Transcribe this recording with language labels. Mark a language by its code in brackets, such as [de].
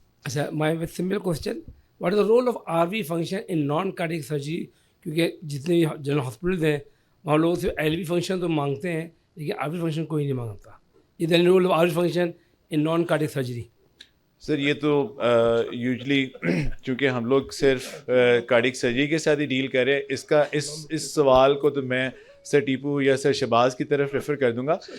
[en] Sir, my simple question: what is the role of RV function in non-cardiac surgery? [ur] کیونکہ جتنے general hospitals ہیں وہاں لوگ صرف ایل وی فنکشن تو مانگتے ہیں, لیکن آر وی فنکشن کوئی نہیں مانگتا. [en] Is the role of RV function in non-cardiac surgery? [ur] سر یہ تو یوزلی چونکہ ہم لوگ صرف کارڈیک سرجری کے ساتھ ہی ڈیل کر رہے ہیں, اس سوال کو تو میں سر ٹیپو یا سر شہباز کی طرف ریفر کر دوں گا.